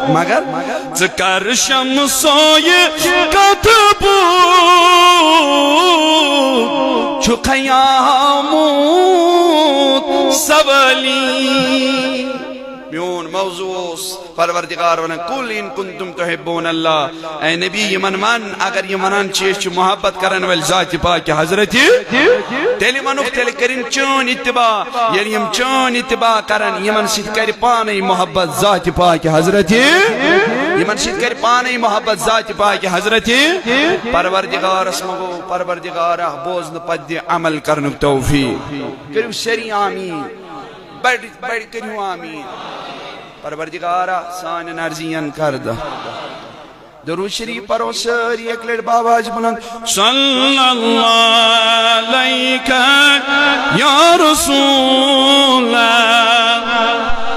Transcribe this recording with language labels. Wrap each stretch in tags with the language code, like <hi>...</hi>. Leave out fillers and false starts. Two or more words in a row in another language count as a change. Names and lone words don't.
<ks>مگر ژٕ کر شمسویہِ کتھٕ بوٗد چھُ قیامت سوالی میون موضوع اوس پروردگار ونان</ks> <ar>قل ان کنتم تحبون اللہ</ar> <ks>اے نبی یمن من اگر یہ ونان چھ أسۍ چھِ محبت کرن وٲلۍ ذاتِ پاکہِ حضرت تیٚلہِ ونُکھ تیٚلہِ کٔرِن چٲنۍ اتباع ییٚلہِ یِم چٲنۍ اتباع کرن یمن سۭتۍ کرِ پانے محبت ذاتِ پاکہِ حضرت یمن سۭتۍ کرِ پانے محبت ذاتِ پاکہِ حضرت پروردگارس منگو پروردگارا بوزنہٕ پتہٕ دِ عمل کرنُک توفیق کٔرِو سٲری آمیٖن بڑ کٔرِو آمیٖن پروردگارا سانٮ۪ن عرضین کردہ درود شریف پرو سٲری اکہِ لٹہِ باواز بلند</ks> <ar>صلی اللہ علیکہ یا رسول اللہ</ar>